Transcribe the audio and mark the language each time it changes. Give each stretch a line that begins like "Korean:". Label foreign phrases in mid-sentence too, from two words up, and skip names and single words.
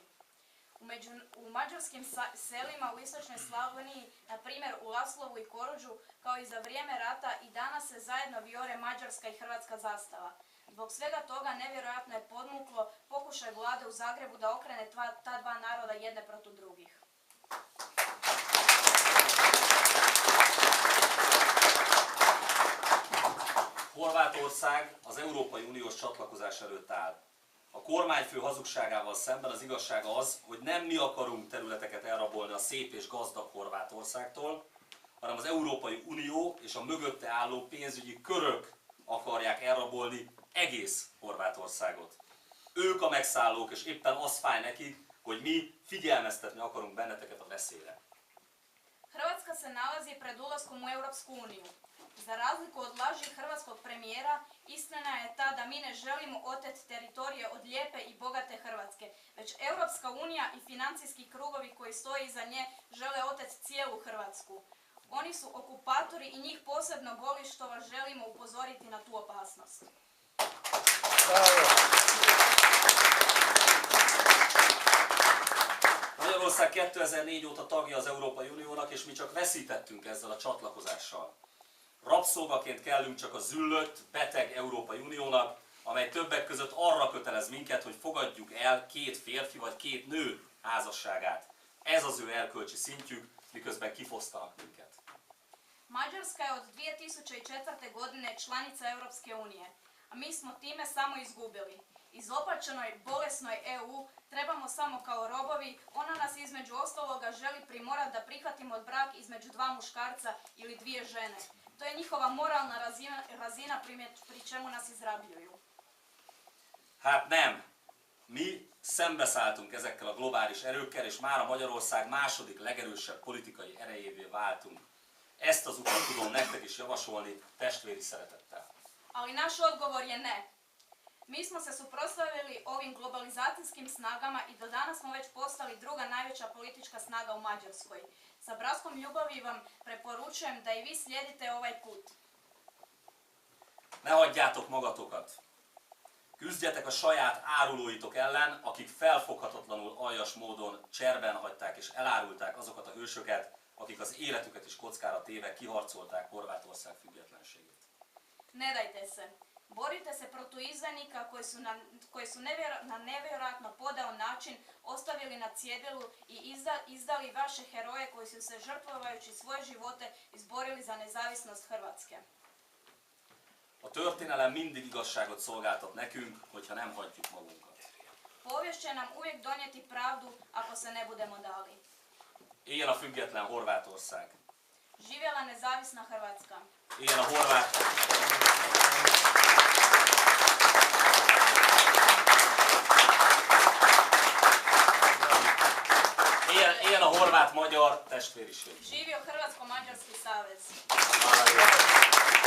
Croatian: U mađarskim selima u istočnoj Slavoniji, na primjer u Laslovu i Korođu, kao i za vrijeme rata, i danas se zajedno vijore mađarska i hrvatska zastava. Zbog svega toga nevjerojatno je podmuklo pokušaj vlade u Zagrebu da okrene ta dva naroda jedne protiv drugih.
Hungarian: Horvátország az Európai Uniós csatlakozás előtt áll. A kormányfő hazugságával szemben az igazság az, hogy nem mi akarunk területeket elrabolni a szép és gazdag Horvátországtól, hanem az Európai Unió és a mögötte álló pénzügyi körök akarják elrabolni egész Horvátországot. Ők a megszállók, és éppen az fáj nekik, hogy mi figyelmeztetni akarunk benneteket a veszélyre.
Croatian: Hrvatska se nalazi pred ulaskom u Europsku uniju. Za razliku od laži hrvatskog premijera, istina je ta da mi ne želimo oteti teritorije od lijepe i bogate Hrvatske, već Europska unija i financijski krugovi koji stoji iza nje žele oteti cijelu Hrvatsku. Oni su okupatori i njih posebno boli što vas želimo upozoriti na tu opasnost.
Hungarian: Magyarország 2004 óta tagja az Európai Uniónak, és mi csak veszítettünk ezzel a csatlakozással. Rabszolgaként kellünk csak a züllött, beteg Európai Uniónak, amely többek között arra kötelez minket, hogy fogadjuk el 2 férfi vagy 2 nő házasságát. Ez az ő erkölcsi szintjük, miközben kifosztanak minket.
Croatian: Mađarska je od 2004. godine članica Europske unije, a mi smo time samo izgubili. Izopačenoj, bolesnoj EU trebamo samo kao robovi, ona nas između ostaloga želi primorati da prihvatimo brak između 2 muškarca ili 2 žene. To je njihova moralna razina pri čemu nas izrabljuju.
Hungarian: Hát nem. Mi szembeszálltunk ezekkel a globális erőkkel, és mára Magyarország második legerősebb politikai erejévé váltunk. Ezt az utat tudom nektek is javasolni testvéri szeretettel.
Croatian: Ali naš odgovor je ne. Mi smo se suprotstavili ovim globalizacijskim snagama i do danas smo već postali druga najveća politička snaga u Mađarskoj. Sa bratskom ljubavi vam preporučujem da i vi slijedite ovaj put.
Hungarian: Ne hagyjátok magatokat! Küzdjetek a saját árulóitok ellen, akik felfoghatatlanul aljas módon cserben hagyták és elárulták azokat a hősöket, akik az életüket is kockára téve kiharcolták Horvátország függetlenségét.
Croatian: Ne dajte se. Borite se protiv izdajnika koji su na nevjerojatno podao način ostavili na cjedilu i izdali vaše heroje koji su se žrtvovajući svoje živote izborili za nezavisnost Hrvatske.
Hungarian: A történelem mindig igazságot szolgáltat nekünk, hogyha nem hagyjuk magunkat.
Croatian: Povijest će nam uvijek donijeti pravdu ako se ne budemo dali.
Hungarian: Éljen a független Horvátország!
Croatian: Živjela nezavisna Hrvatska!
Hungarian: Éljen a horvát! Éljen a horvát-magyar testvériség!
Croatian: Živio Hrvatsko-Mađarski savez!